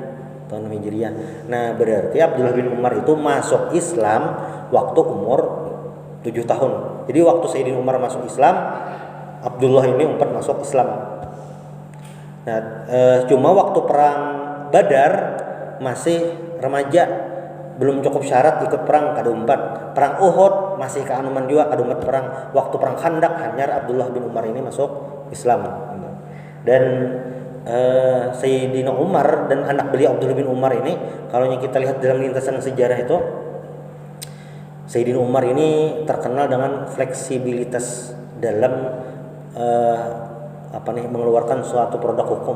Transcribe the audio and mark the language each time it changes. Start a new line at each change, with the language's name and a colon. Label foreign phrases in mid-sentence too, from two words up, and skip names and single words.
Indonesian: Nah, berarti Abdullah bin Umar itu masuk Islam waktu umur 7 tahun. Jadi waktu Sayyidina Umar masuk Islam, Abdullah ini umpat masuk Islam. Nah, cuma waktu perang Badar masih remaja, belum cukup syarat ikut perang, kada umpat. Perang Uhud masih keanuman juga, kada umpat perang. Waktu perang Khandaq hanyar Abdullah bin Umar ini masuk Islam. Dan Sayyidina Umar dan anak beliau Abdullah bin Umar ini, kalau kita lihat dalam lintasan sejarah itu, Sayyidina Umar ini terkenal dengan fleksibilitas dalam mengeluarkan suatu produk hukum.